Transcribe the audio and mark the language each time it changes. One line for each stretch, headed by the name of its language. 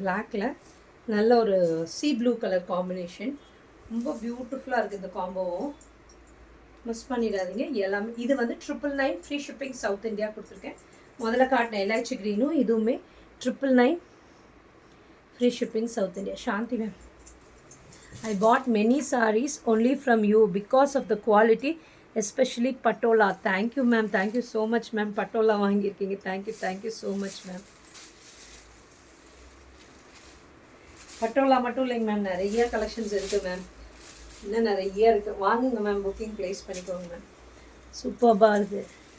Tamil: பிளாக்கில் நல்ல ஒரு சீ ப்ளூ கலர் காம்பினேஷன். ரொம்ப பியூட்டிஃபுல்லாக இருக்குது இந்த காம்போவும். மிஸ் பண்ணிடாதீங்க. எல்லாமே இது வந்து 999 ஃப்ரீ ஷிப்பிங் சவுத் இந்தியா கொடுத்துருக்கேன். முதல்ல காட்டின எலாய்ச்சி க்ரீனும் இதுவுமே 999 free shipping south India.
English: Shanti ma'am, I bought many sarees only from you because of the quality, especially patola. Thank you ma'am, thank you so much ma'am. Patola
Tamil: வாங்கியிருக்கீங்க.
English: Thank you so much ma'am.
Tamil: Patola மட்டும் இல்லைங்க ma'am, நிறைய collections இருக்குது ma'am. இன்னும் நிறைய இருக்குது. வாங்குங்க ma'am, booking place பண்ணிக்கோங்க மேம். சூப்பராக இருக்குது.